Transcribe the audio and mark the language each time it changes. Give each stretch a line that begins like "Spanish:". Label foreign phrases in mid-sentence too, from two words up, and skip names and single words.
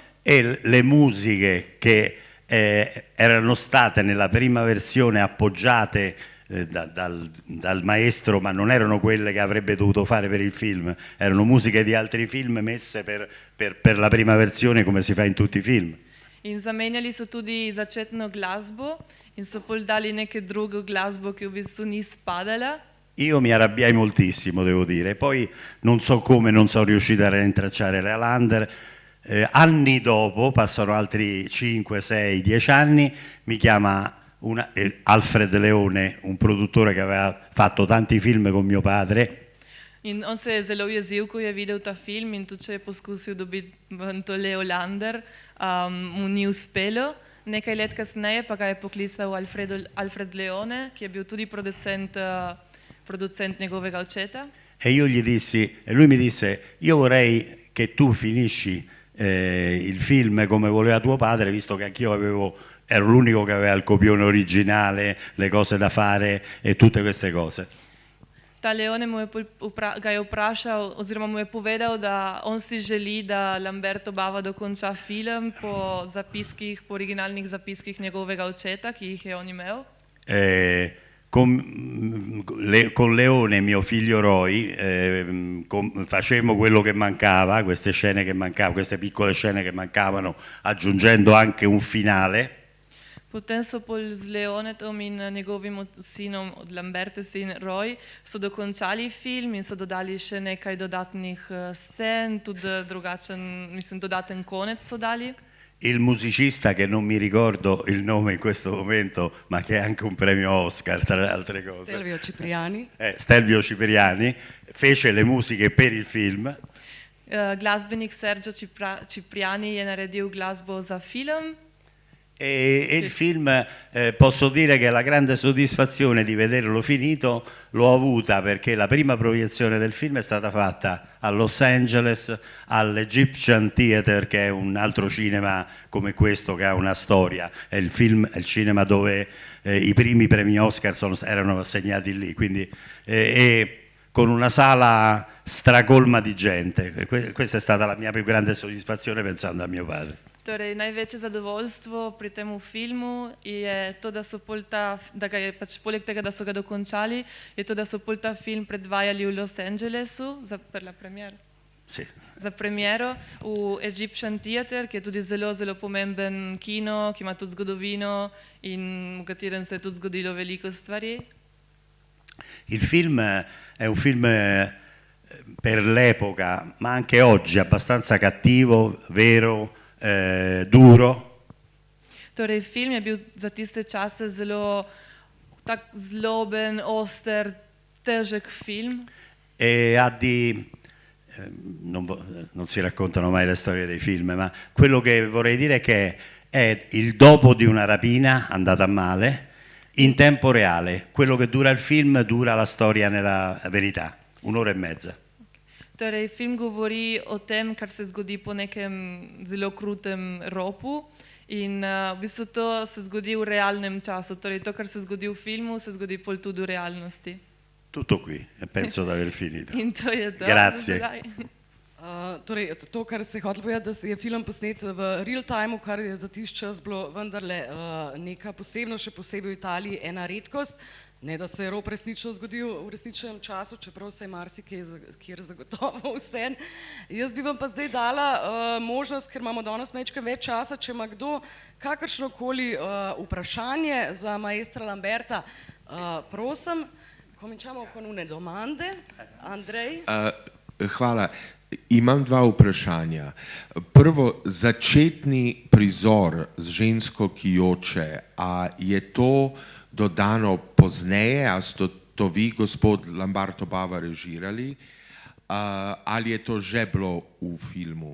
Italian: E le musiche che erano state nella prima versione appoggiate dal maestro, ma non erano quelle che avrebbe dovuto fare per il film, erano musiche di altri film messe per la prima versione come si fa in tutti i film.
Slovenian: In zamenjali so tudi začetno glasbo in so pol dali neke drugo glasbo, ki v bistvu ni spadala.
Italian: Io mi arrabbiai moltissimo, devo dire, poi non so come non sono riuscito a rintracciare Lea Lander. Anni dopo, passano altri 5, 6, 10 anni, mi chiama Alfred Leone, un produttore che aveva fatto tanti film con mio padre.
Slovenian: In on se je zelo jezil, ko je videl ta film in tudi če je poskusil dobiti to Leo Lander, mu ni uspelo. Nekaj let kasneje pa ga je poklical Alfred Leone, ki je bil tudi producent njegovega očeta.
Italian: E io gli dissi, e lui mi disse, io vorrei che tu finisci il film come voleva tuo padre, visto che anch'io ero l'unico che aveva il copione originale, le cose da fare e tutte queste cose.
Slovenian: Ta Leone ga je vprašal, oziroma mu je povedal, da on si želi, da Lamberto Bava dokonča film po originalnih zapiskih njegovega očeta, ki jih je on imel.
Italian: Con Leone, mio figlio Roy, facemmo quello che mancava, queste scene che mancavano, queste piccole scene che mancavano, aggiungendo anche un finale.
Slovenian: Potem so pol z Leonetom in njegovim sinom, od Lamberte sin Roy, so dokončali film in so dodali še nekaj dodatnih scen, tudi dodaten konec so dali.
Italian: Il musicista, che non mi ricordo il nome in questo momento, ma che è anche un premio Oscar tra le altre cose. Stelvio Cipriani. Stelvio Cipriani fece le musiche per il film.
Slovenian: Glasbenik Sergio Cipriani je naredil glasbo za film.
Italian: E il film, posso dire che la grande soddisfazione di vederlo finito l'ho avuta perché la prima proiezione del film è stata fatta a Los Angeles, all'Egyptian Theatre, che è un altro cinema come questo che ha una storia, è il cinema dove i primi premi Oscar erano assegnati lì, quindi, e con una sala stracolma di gente. Questa è stata la mia più grande soddisfazione pensando a mio padre.
Slovenian: Torej, največje zadovoljstvo pri tem filmu je to, da so da ga je pač poleg tega, da so ga dokončali, je to, da so pol ta film predvajali v Los Angelesu
Italian: per la premiera. Sì.
Slovenian: Za premiero v Egyptian Theatre, ki je tudi zelo, zelo pomemben kino, ki ima tudi zgodovino in v katerem se je tudi zgodilo veliko stvari.
Italian: Il film è un film per l'epoca, ma anche oggi, abbastanza cattivo, vero, duro.
Slovenian: Torej, film je bil za tiste čase zelo tak zloben, oster, težek film.
Italian: E non si raccontano mai le storie dei film, ma quello che vorrei dire è che è il dopo di una rapina andata male in tempo reale. Quello che dura il film dura la storia nella verità, 1 ora e mezza.
Slovenian: Torej, film govori o tem, kar se zgodi po nekem zelo krutem ropu in v bistvu to se zgodi v realnem času. Torej, to, kar se zgodi v filmu, se zgodi pol tudi v realnosti.
Italian: Tutto qui, e penso di aver finito.
Slovenian: In to je to.
Italian: Grazie.
Slovenian: Torej, to, kar se je hotel povedati, da je film posnet v
English: real timeu,
Slovenian: kar je za tisti čas bilo vendarle neka posebnost, še posebej v Italiji, ena redkost. Ne, da se je rop resnično zgodil v resničnem času, čeprav se je marsikjer zagotovo vse. Jaz bi vam pa zdaj dala možnost, ker imamo danes majčkeno več časa, če ima kdo kakršnokoli vprašanje za maestra Lamberta, prosim,
Italian: cominciamo con une domande.
Slovenian: Andrej? Hvala. Imam 2 vprašanja. Prvo, začetni prizor z žensko, ki joče, a je to dodano pozneje, a ste to vi, gospod Lamberto Bava, režirali, ali je to že bilo v filmu?